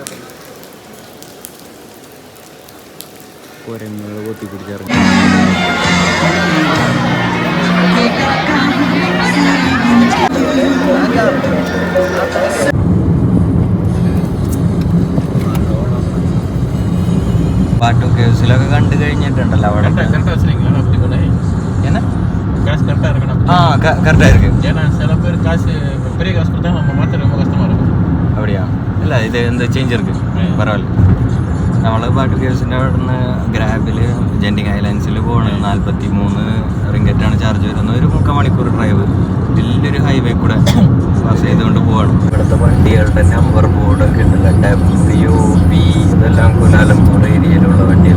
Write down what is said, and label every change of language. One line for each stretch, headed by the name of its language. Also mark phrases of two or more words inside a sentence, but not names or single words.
Malayalam: കുരങ്ങുകൾ പൊത്തിപ്പിടിച്ചിറങ്ങി. പാട്ടു കേസിലൊക്കെ കണ്ടു കഴിഞ്ഞിട്ടുണ്ടല്ലോ അവിടെ.
Tamil: அப்படியா? இல்லை இது இந்த சேஞ்ச் இருக்கு, பரவாயில்ல.
Malayalam: നമ്മൾ പാട്ട് കേസിൻ്റെ അവിടെ നിന്ന് ഗ്രാബിൽ ജെൻറ്റിങ് ഐലൻഡ്സിൽ പോകണം. 43 റിങ്കറ്റാണ് ചാർജ് വരുന്നത്. ഒരു 3/4 മണിക്കൂർ ഡ്രൈവ് വലിയൊരു ഹൈവേ കൂടെ പാസ് ചെയ്തുകൊണ്ട് പോകണം. ഇവിടുത്തെ വണ്ടികളുടെ നമ്പർ ബോർഡൊക്കെ ഉണ്ടല്ലോ, WP, ഇതെല്ലാം കുലാലംപൂർ ഏരിയയിലുള്ള വണ്ടികൾ.